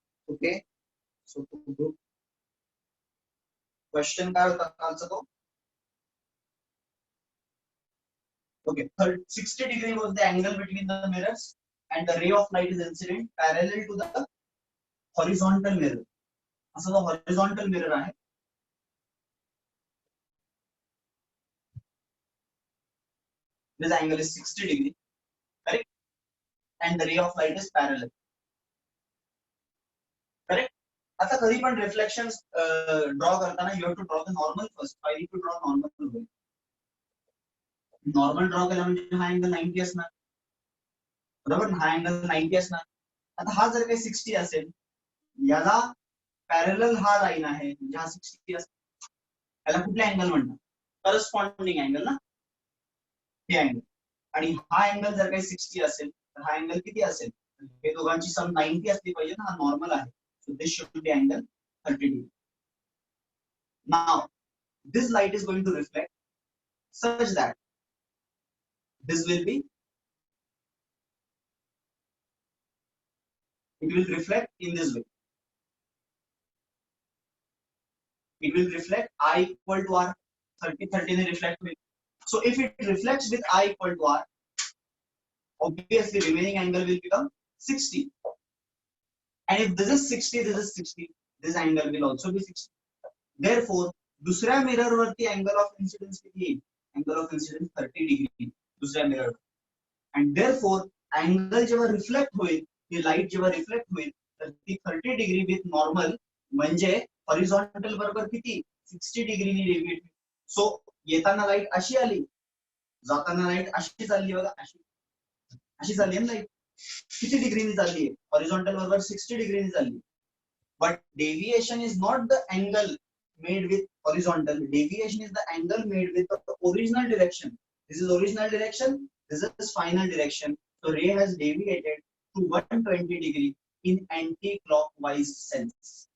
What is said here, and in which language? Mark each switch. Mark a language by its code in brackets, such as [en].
[mr] Okay. So question काय होता कालचा तो. [en] Okay, 60 degree was the angle between the mirrors and the ray of light is incident parallel to the horizontal mirror. [mr] असा जो [en] horizontal mirror [mr] आहे, [en] this angle is 60 degree, correct, and the ray of light is parallel, correct. [mr] आता कधी पण reflections draw करताना [en] you have to draw the normal first. I need to draw normal. [mr] Normal draw केला म्हणजे हा angle 90 असणार, बरोबर. हा अँगल 90 असणार. आता हा जर काही 60 असेल, याला पॅरलल हा लाईन आहे म्हणजे हा 60 असेल, याला कुठला अँगल म्हणतात, करस्पॉन्डिंग अँगल ना, हे अँगल. आणि हा अँगल जर काही 60 असेल तर हा अँगल किती असेल? हे दोघांची सम 90 असली पाहिजे ना, हा नॉर्मल आहे. [en] So this should be angle 30 degree. Now this light is going to reflect such that this will be, it will reflect in this way. It will reflect I equal to R. 30 ने reflect with. So if it reflects with I equal to R, obviously remaining angle will become 60. And if this is 60, this is 60, this angle will also be 60. Therefore, [mr] दुसऱ्या mirror वरती angle of incidence किती येईल? Angle of incidence 30 degree दुसऱ्या mirror. [en] and therefore [mr] angle जेव्हा reflect होईल, ही light जेव्हा reflect होईल, तर ती 30 डिग्री विथ नॉर्मल म्हणजे हॉरिझॉन्टल बरोबर किती 60 डिग्रीनी डेव्हिएट. सो येताना लाईट अशी आली, जाताना लाईट अशी चालली बघा, अशी चालली आहे ना लाईट. किती डिग्रीनी चालली आहे? हॉरिझॉन्टल बरोबर 60 डिग्रीनी चालली. [en] But deviation is not the angle made with horizontal. Deviation is the angle made with the original direction. This is original direction, this is final direction. So ray has deviated to 120 degree in anti-clockwise sense.